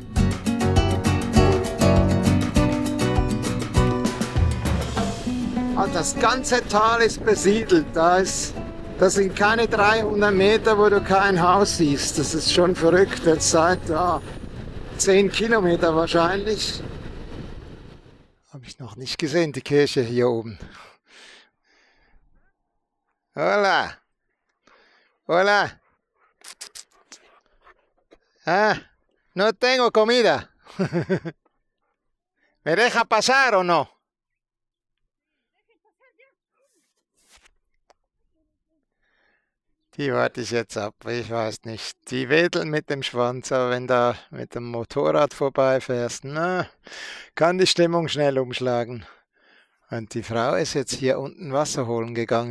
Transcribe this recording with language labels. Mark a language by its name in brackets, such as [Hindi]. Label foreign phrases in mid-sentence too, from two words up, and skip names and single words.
[German] Das ganze Tal ist besiedelt. Das sind keine 300 Meter, wo du kein Haus siehst. Das ist schon verrückt. Jetzt seit 10 Kilometer wahrscheinlich. Habe ich noch nicht gesehen, die Kirche hier oben. [Spanish] Hola. Hola. Ah, no tengo comida. ¿Me deja pasar o no? [German] Die warte ich jetzt ab, ich weiß nicht. Die wedeln mit dem Schwanz, aber wenn da mit dem Motorrad vorbeifährst, na, kann die Stimmung schnell umschlagen. Und die Frau ist jetzt hier unten Wasser holen gegangen.